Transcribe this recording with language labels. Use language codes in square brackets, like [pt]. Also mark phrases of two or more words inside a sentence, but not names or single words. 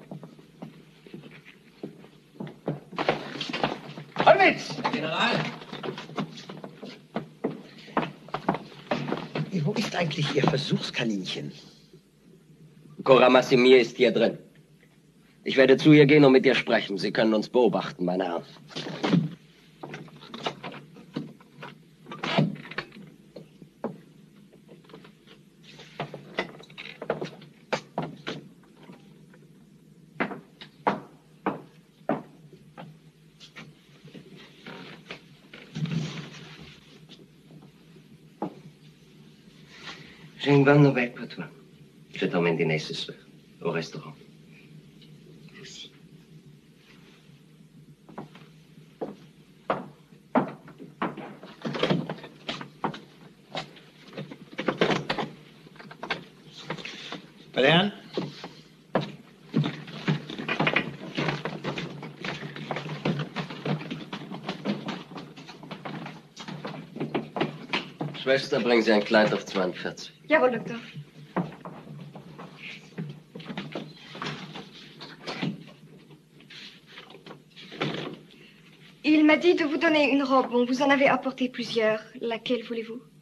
[de] Holwitz! General! Wo ist eigentlich Ihr Versuchskaninchen? Cora Massimir ist hier drin. Ich werde zu ihr gehen und mit ihr sprechen. Sie können uns beobachten, meine Herren. [fr] J'ai une bonne nouvelle pour toi. Je t'emmène dîner ce soir, au restaurant. Merci. [de] Meine Herren? Schwester, bringen Sie ein Kleid auf 42. Jawohl, Doktor. [fr] Il m'a dit de vous donner une robe. Bon, vous en avez apporté plusieurs. Laquelle voulez-vous?